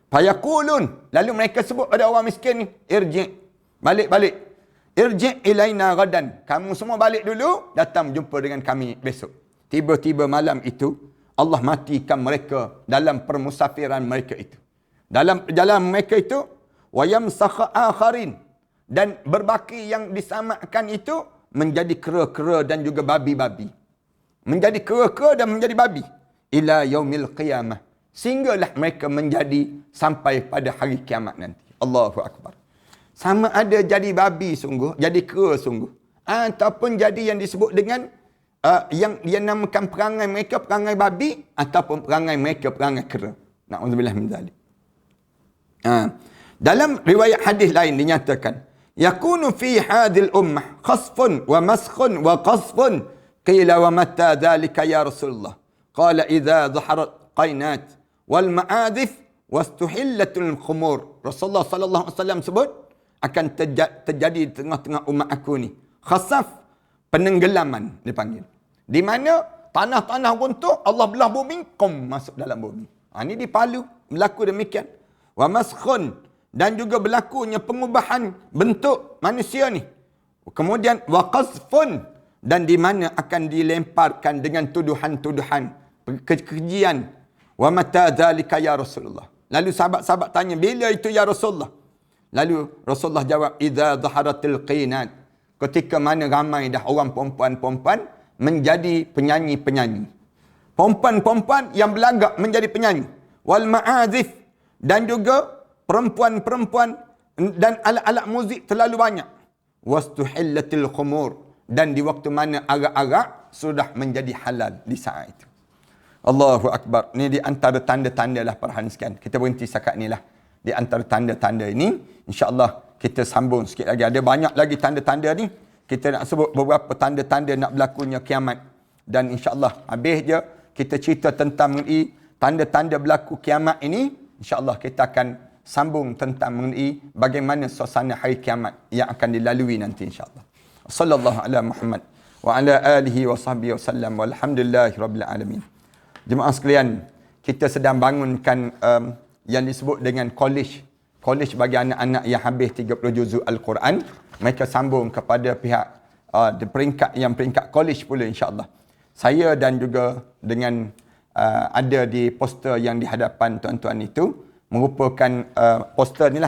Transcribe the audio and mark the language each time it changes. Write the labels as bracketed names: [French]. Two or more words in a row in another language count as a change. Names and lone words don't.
[Malay] Lalu mereka sebut pada orang miskin ni, irji' Balik. [Arabic] ارجع إلينا غدا. [Malay] Kamu semua balik dulu, datang jumpa dengan kami besok. Tiba-tiba malam itu, Allah matikan mereka dalam permusafiran mereka itu. Dalam perjalanan mereka itu, [Arabic] ويمسخ آخرين. [Malay] Dan berbaki yang disamakan itu, menjadi kera-kera dan juga babi-babi. Menjadi kera-kera dan menjadi babi. [Arabic] إلى يوم القيامة. [Malay] Sehinggalah mereka menjadi sampai pada hari kiamat nanti. [Arabic] الله أكبر. [Malay] Sama ada jadi babi sungguh, jadi kera sungguh. Ataupun jadi yang disebut dengan yang dia namakan perangai mereka perangai babi, ataupun perangai mereka perangai kera. [Arabic] نعوذ بالله من ذلك. [Malay] Dalam riwayat hadis lain dinyatakan, [Arabic] يكون في هذه الأمة خسف ومسخ وقذف. قيل ومتى ذلك يا رسول الله؟ قال إذا ظهرت قينات والمعازف واستحلت الخمور. [Malay] Rasulullah [Arabic] صلى الله عليه وسلم [Malay] sebut akan terjadi di tengah-tengah umat aku ni khasaf, penenggelaman dipanggil, di mana tanah-tanah runtuh, Allah belah bumi, masuk dalam bumi. Ini di Palu berlaku demikian. [Arabic] ومسخ, [Malay] dan juga berlakunya pengubahan bentuk manusia ni. [Arabic] Kemudian وقذف, [Malay] dan di mana akan dilemparkan dengan tuduhan-tuduhan kekejian. [Arabic] ومتى ذلك يا رسول الله? [Malay] Lalu sahabat-sahabat tanya, bila itu [Arabic] يا رسول الله? [Malay] Lalu Rasulullah jawab, [Arabic] إذا ظهرت القينات. [Malay] Ketika mana ramai dah orang perempuan-perempuan menjadi penyanyi-penyanyi. Perempuan-perempuan yang berlagak menjadi penyanyi. [Arabic] والمعازف, [Malay] dan juga perempuan-perempuan dan alat-alat muzik terlalu banyak. [Arabic] واستحلت الخمور, [Malay] dan di waktu mana arak-arak sudah menjadi halal di saat itu. [Arabic] الله أكبر. [Malay] Ini di antara tanda-tanda lah perhatian sekian. Kita berhenti setakat ni lah. Di antara tanda-tanda ini, insya-Allah kita sambung sikit lagi. Ada banyak lagi tanda-tanda ni. Kita nak sebut beberapa tanda-tanda nak berlakunya kiamat. Dan insya-Allah habis je kita cerita tentang mengenai tanda-tanda berlaku kiamat ini. InsyaAllah kita akan sambung tentang mengenai bagaimana suasana hari kiamat yang akan dilalui nanti insyaAllah. [Arabic] صلى الله على محمد وعلى آله وصحبه وسلم والحمد لله رب العالمين. [Malay] Jemaah sekalian, kita sedang bangunkan yang disebut dengan college. College bagi anak-anak yang habis 30 juzuk Al-Quran. Mereka sambung kepada pihak peringkat college pula insyaAllah. Saya dan juga dengan ada di poster yang di hadapan tuan-tuan itu merupakan poster ni lah.